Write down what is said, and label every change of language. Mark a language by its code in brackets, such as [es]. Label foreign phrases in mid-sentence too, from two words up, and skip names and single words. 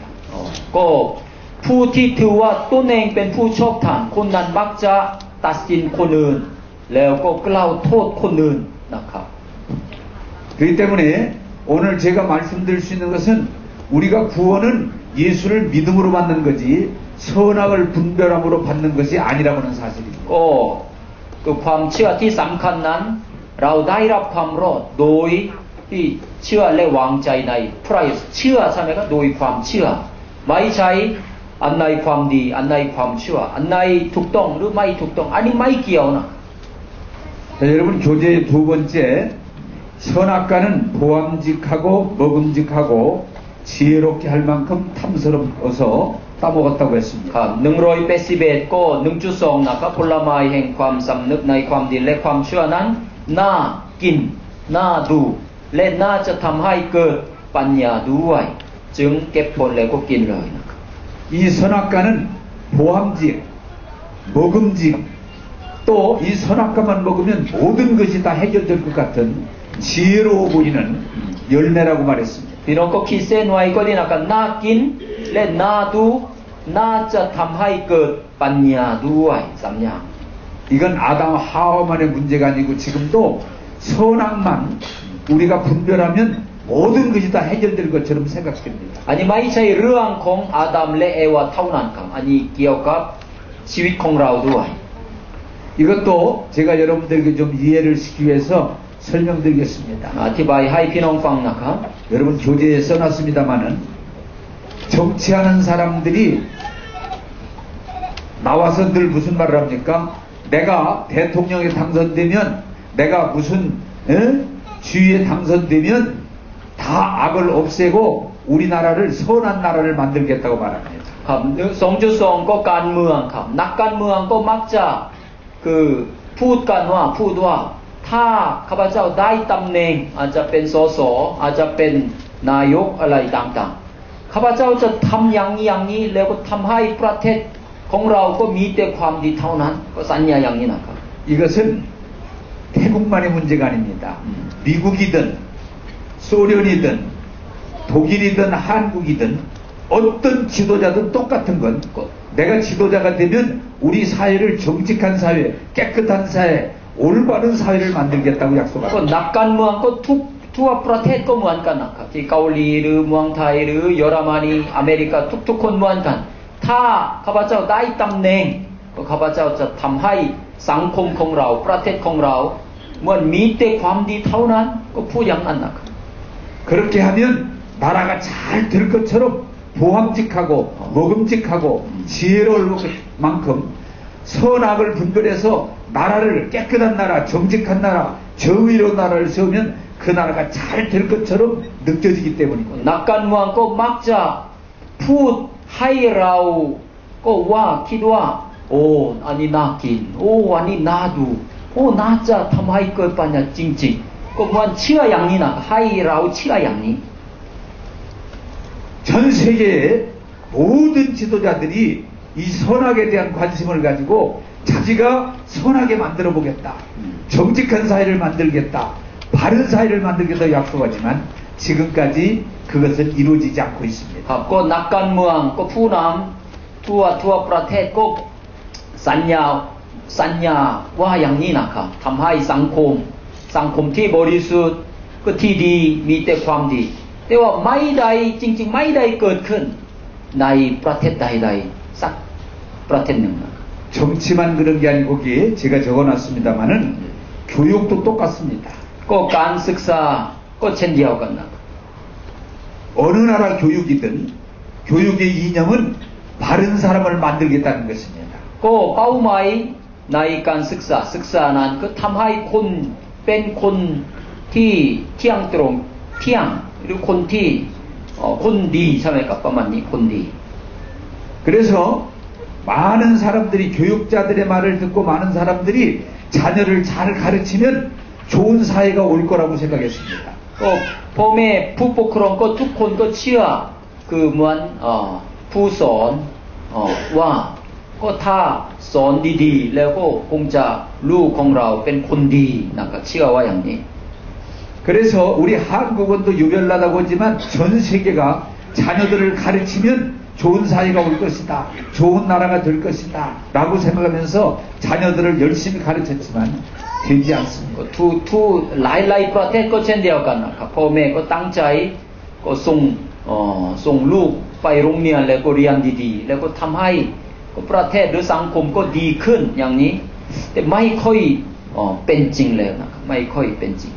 [ko] 고 푸티트와 또냉 뺀 푸첩탄 콘난 막자 따신 콘은 레오고 클라우 톳 콘은 나카. 그렇기 때문에 오늘 제가 말씀드릴 수 있는 것은 우리가 구원은 예수를 믿음으로 받는 거지 선악을 분별함으로 받는 것이 아니라고 하는 사실입니다. [th] 그 ความเชื่อ ที่สำคัญนั้นเราได้รับความรอดโดยที่เชื่อและวางใจในพระเยซูเชื่อใช่ไหมครับโดยความเชื่อไม่ใช่อันใดความดีอันใดความเชื่ออันใดถูกต้องหรือไม่ถูกต้องอันนี้ไม่เกี่ยวนะ [ko] 자, 여러분 교재의 두 번째 선악과는 보암직하고 먹음직하고 지혜롭게 할 만큼 탐스러워서 따먹었다고 했습니다. [th] 181 ก็1.2นะครับผลไม้แห่งความสำนึกในความดีและความชั่วนั้นน่ากินน่าดูและน่าจะทำให้เกิดปัญญาด้วยจึงเก็บผลแล้วก็กินเลยนะครับ [ko] 이 선악과는 보암직, 먹음직, 또 이 선악과만 먹으면 모든 것이 다 해결될 것 같은 지혜로워 보이는 열매라고 말했습니다. [th] พี่น้องก็ขีดเส้นไว้ก็ดีนะครับน่ากินและน่าดูน่าจะทำให้เกิดปัญญาด้วยสามอย่าง [ko] 이건 아담 하와만의 문제가 아니고 지금도 선악만 우리가 분별하면 모든 것이 다 해결될 것처럼 생각됩니다. [th] อันนี้ไม่ใช่เรื่องของอาดัมและเอวาเท่านั้นครับอันนี้เกี่ยวกับชีวิตของเราด้วย [ko] 이것도 제가 여러분들에게 좀 이해를 시키기 위해서 설명드리겠습니다. [th] อธิบายให้พี่น้องฟังนะครับ [ko] 여러분 교재에 써놨습니다마는 정치하는 사람들이 나와서 늘 무슨 말을 합니까? 내가 대통령에 당선되면 내가 무슨 주위에 당선되면 다 악을 없애고 우리나라를 선한 나라를 만들겠다고 말합니다. [th] ครับ 2.2 ก็การเมืองครับนักการเมืองก็มักจะคือพูดว่าถ้าข้าพเจ้าได้ตำแหน่งอาจจะเป็นสสอาจจะเป็นนายกอะไรต่างๆข้าพเจ้าจะทำอย่างนี้แล้วก็ทำให้ประเทศของเราก็มีแต่ความดีเท่านั้นก็สัญญาอย่างนี้นะครับ [ko] 이것은 태국만의 문제가 아닙니다. 미국이든 소련이든 독일이든 한국이든 어떤 지도자든 똑같은 건 내가 지도자가 되면 우리 사회를 정직한 사회, 깨끗한 사회, 올바른 사회를 만들겠다고 [th] ก็ [ko] 약속합니다. [th] นักการเมืองก็ทั่วประเทศก็เหมือนกันนะครับที่เกาหลีหรือเมืองไทยหรือเยอรมนีอเมริกาทุกๆคนเหมือนกันถ้าข้าพเจ้าได้ตำแหน่งก็ข้าพเจ้าจะทำให้สังคมของเราประเทศของเราเหมือนมีแต่ความดีเท่านั้นก็พูดอย่างนั้นนะครับ [ko] 그렇게 하면 나라가 잘 될 것처럼 보함직하고 먹음직하고 지혜로울 만큼 선악을 분별해서 나라를 깨끗한 나라, 정직한 나라, 정의로운 나라를 세우면 그 나라가 잘 될 것처럼 느껴지기 때문입니다. [th] นักการเมืองก็มักจะพูดให้เราก็ว่าคิดว่าโอ้อันนี้น่ากินโอ้อันนี้น่าดูโอ้น่าจะทำให้เกิดปัญญาจริงๆก็เหมือนเชื่ออย่างนี้นะให้เราเชื่ออย่างนี้ [ko] 전 세계의 모든 지도자들이 이 선악에 대한 관심을 가지고 자기가 선하게 만들어 보겠다. 정직한 사회를 만들겠다. 바른 사회를 만들겠다 약속하지만 지금까지 그것은 이루어지지 않고 있습니다. [th] ครับก็นักการเมืองก็ผู้นำทั่วประเทศก็สัญญาว่าอย่างนี้นะครับทำให้สังคมที่บริสุทธิ์ก็ที่ดีมีแต่ความดีแต่ว่าไม่ได้จริงๆไม่ได้เกิดขึ้นในประเทศใดๆสักประเทศหนึ่ง [ko] 정치만 그런 게 아니고 거기에 제가 적어놨습니다마는 교육도 똑같습니다. [th] ก็การศึกษาก็เช่นเดียวกันนะ [ko] 어느 나라 교육이든 교육의 이념은 바른 사람을 만들겠다는 것입니다. [th] ก็เป้าหมายในการศึกษานั้นก็ทำให้คนเป็นคนที่เที่ยงตรงหรือคนที่คนดีใช่ไหมครับประมาณนี้คนดี [ko] 그래서 많은 사람들이 교육자들의 말을 듣고 많은 사람들이 자녀를 잘 가르치면 좋은 사회가 올 거라고 생각했습니다. [th] ก็พ่อแม่ผู้ปกครองก็ทุกคนก็เชื่อคือเหมือนผู้สอนว่าก็ถ้าสอนดีๆแล้วก็คงจะลูกของเราเป็นคนดีนะครับเชื่อว่าอย่างนี้ [ko] 그래서 우리 한국은 또 유별나다고 하지만 전 세계가 자녀들을 가르치면 좋은 사회가 올 것이다. 좋은 나라가 될 것이다. 라고 생각하면서 자녀들을 열심히 가르쳤지만 되지 않습니다. [th] ทุกหลายประเทศก็เช่นเดียวกันนะครับพ่อแม่ก็ตั้งใจก็ส่งลูกไปโรงเรียนแล้วก็เรียนดีๆแล้วก็ทำให้ประเทศหรือสังคมก็ดีขึ้นอย่างนี้แต่ไม่ค่อยเป็นจริงเลยนะครับไม่ค่อยเป็นจริง